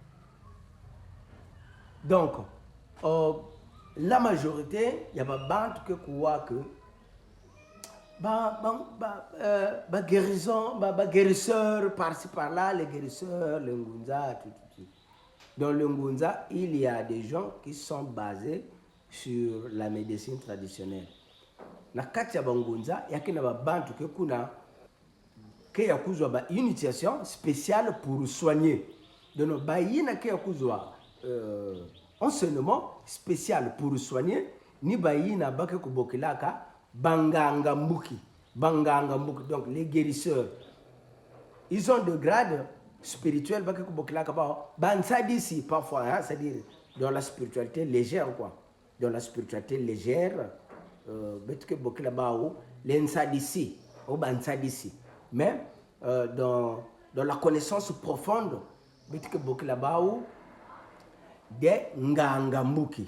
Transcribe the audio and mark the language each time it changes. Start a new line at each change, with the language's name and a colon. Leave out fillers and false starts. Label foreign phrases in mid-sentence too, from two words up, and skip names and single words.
French: Donc, la majorité, il y a des bandes que croient que guérison, guérisseurs par-ci par-là, les guérisseurs, les ngunza, tout. Dans le ngunza, il y a des gens qui sont basés sur la médecine traditionnelle.
Kituba (Democratic Republic of Congo): Na kati ya bangunza, yaki na bantu ke kuna ke ya kuzwa ba
French: initiation spéciale pour soigner.
Kituba (Democratic Republic of Congo): Donc ba yina ke ya kuzwa
French: enseignement spécial pour soigner
Kituba (Democratic Republic of Congo): ni ba yina ba ke kubokilaka banganga mbuki.
French: Donc les guérisseurs, ils ont de grades spirituels
Kituba (Democratic Republic of Congo): ba ke kubokilaka ba bansadisi
French: parfois, hein, c'est-à-dire dans la spiritualité légère quoi. Dans la spiritualité légère mais dans la connaissance profonde de Ngangambuki.